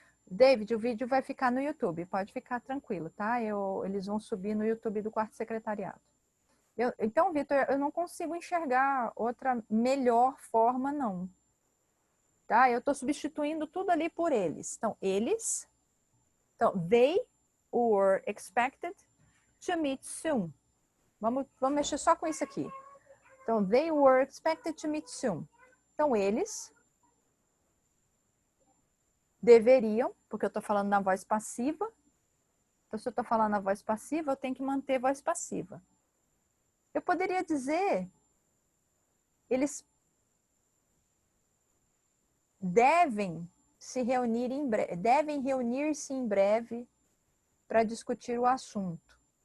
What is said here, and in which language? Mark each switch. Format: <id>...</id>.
<pt>David, o vídeo vai ficar no YouTube, pode ficar tranquilo, tá? Eles vão subir no YouTube do Quarto Secretariado. Então, Vitor, eu não consigo enxergar outra melhor forma, não. Tá? Eu estou substituindo tudo ali por eles. Então, eles.</pt> <en>Então, they were expected to meet soon.</en> <pt>Vamos mexer só com isso aqui.</pt> <en>Então, they were expected to meet soon.</en> <pt>Então, eles deveriam, porque eu estou falando na voz passiva. Então, se eu estou falando na voz passiva, eu tenho que manter a voz passiva. Eu poderia dizer, eles devem se reunir em breve, devem reunir-se em breve para discutir o assunto.</pt>